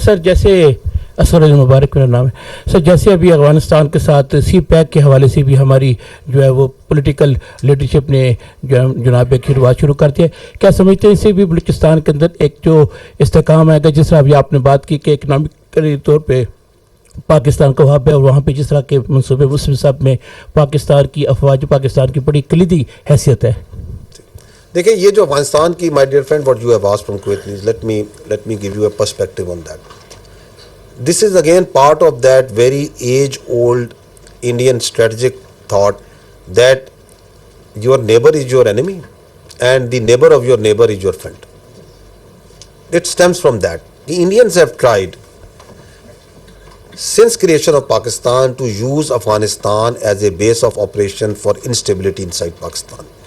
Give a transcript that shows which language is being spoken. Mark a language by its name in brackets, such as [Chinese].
[Urdu] سر, جیسے اسد مبارک میرا نام ہے سر, جیسے ابھی افغانستان کے ساتھ سی پیک کے حوالے سے بھی ہماری جو ہے وہ پولیٹیکل لیڈرشپ نے جو ہے جناب کی شروعات شروع کر دی ہے, کیا سمجھتے ہیں اس سے بھی بلوچستان کے اندر ایک جو استحکام آئے گا, جس طرح ابھی آپ نے بات کی کہ اکنامکلی طور پہ پاکستان کا وہاں پہ, اور وہاں پہ جس طرح کے منصوبے مسلم صاحب میں پاکستان کی افواج پاکستان کی بڑی کلیدی حیثیت ہے. دیکھیں, یہ جو افغانستان کی, [English] My dear friend, what you have asked from Kuwait, let me give you a perspective on that. This is again part of that very age-old Indian strategic thought that your neighbor is your enemy and the neighbor of your neighbor is your friend. It stems from that. The Indians have tried since creation of Pakistan to use Afghanistan as a base of operation for instability inside Pakistan.